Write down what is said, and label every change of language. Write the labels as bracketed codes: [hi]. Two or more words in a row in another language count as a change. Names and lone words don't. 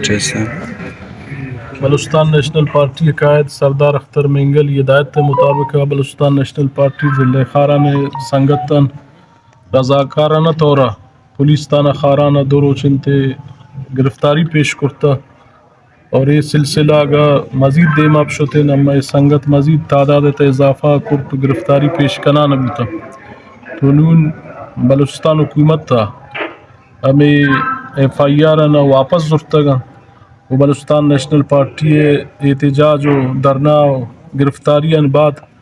[ur] بلوچستان نیشنل پارٹی کے قائد سردار اختر مینگل یہ ہدایت کے مطابق بلوچستان نیشنل پارٹی ضلع [bal] خاران سنگتن رضاکارانہ طورا پولیس تھانہ خارانہ دو روچنتے گرفتاری پیش کرتا اور یہ سلسلہ کا مزید دیما شتے نما سنگت مزید تعداد اضافہ کرت گرفتاری پیش کنا نبوتا تو نون بلوچستان حکومت تھا ہمیں ایف آئی آر نا واپس زرتگا و بلوچستان نیشنل پارٹی احتجاج و دھرنا و گرفتاری بعد